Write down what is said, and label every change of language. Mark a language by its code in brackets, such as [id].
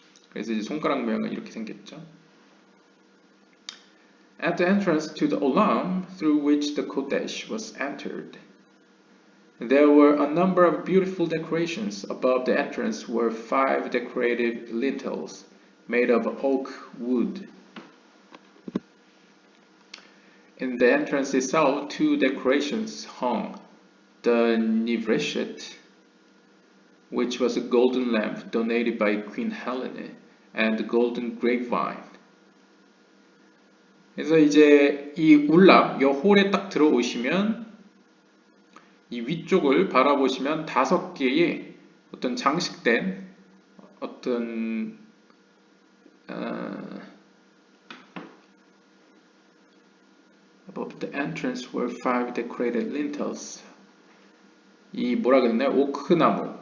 [ko] 그래서 이제 손가락 모양은 이렇게 생겼죠. [en] At the entrance to the olam through which the kodesh was entered, there were a number of beautiful decorations. Above the entrance were 5 decorative lintels made of oak wood. In the entrance itself, 2 decorations hung: the nivreshet, which was a golden lamp donated by Queen Helene, and the golden grapevine. [ko] 그래서 이제 이 울람, 이 홀에 딱 들어오시면 이 위쪽을 바라보시면 5개의 어떤 장식된 어떤 [en] above the entrance were 5 decorated lintels. [ko] 이 뭐라 그랬나요? 오크나무.